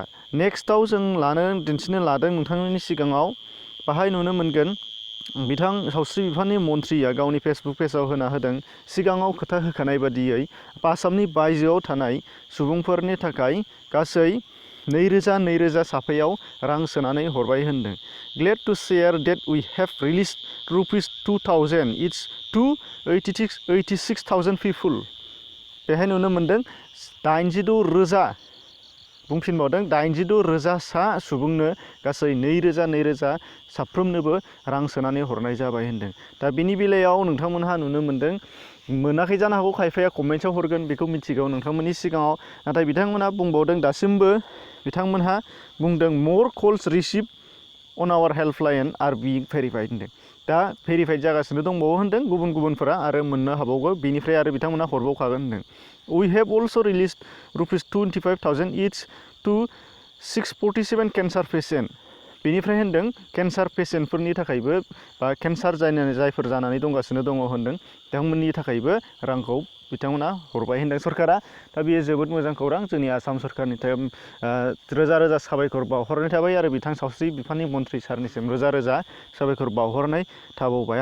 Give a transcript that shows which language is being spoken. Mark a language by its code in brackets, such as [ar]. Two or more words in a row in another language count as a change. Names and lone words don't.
[brx] नेक्स्टआव जों दिन्थिनो लादों नोंथांमोननि सिगाङाव, बाहाय नुनो मोनगोन बिथां सावस्रि बिफाननि मन्थ्रिया गावनि फेसबुक पेजाव होना होदों, सिगाङाव खोथा होखानाय बादियै आसामनि बायजोआव थानाय सुबुंफोरनि थाखाय गासै 2,000 साफायाव रां सोनानै हरबाय होनदों। [en] Glad to share that we have released ₹2,000 each to 86,000 people. [brx] बेहाय नुनो मोन्दों 86,000, बुंफिनबावदों 86,000 सा सुबुंनो गासै 2,000 साफ्रोमनोबो रां सोनानै हरनाय जाबाय होनदों। दा बिनि बेलायाव नोंथांमोनहा नुनो मोन्दों, मोनाखै जानो हागौ, खायफाया कमेन्ट्सआव हरगोन, बेखौ मिथिगौ नोंथांमोननि सिगाङाव। नाथाय बिथांमोनहा बुंबावदों, दासिमबो बिथांमोनहा बुंदों [en] more calls received on our helpline are being verified [brx] होनदों। दा भेरिफाइड जागासिनो दंबावो होनदों गुबुनफोरा, आरो मोननो हाबावगौ, बिनिफ्राय आरो बिथांमोनहा हरबावखागोन होनदों। [en] We have also released ₹25,000 each to 647 cancer patient. [brx] बेनिफ्राय होनदों केन्सार पेसेन्टफोरनि थाखायबो, बा केन्सार जायफोर जानानै दंगासिनो दङ होनदों, बिथांमोननि थाखायबो रांखौ बिथांमोना हरबाय होनदों सरकारा। दा बेयो जोबोद मोजां खौरां जोंनि आसाम सरकारनि थाखाय। रोजा साबायखर बावहरनाय थाबाय, आरो बिथां सावस्रि बिफाननि मन्थ्रि सारनिसिम रोजा साबायखर बावहरनाय थाबावबाय।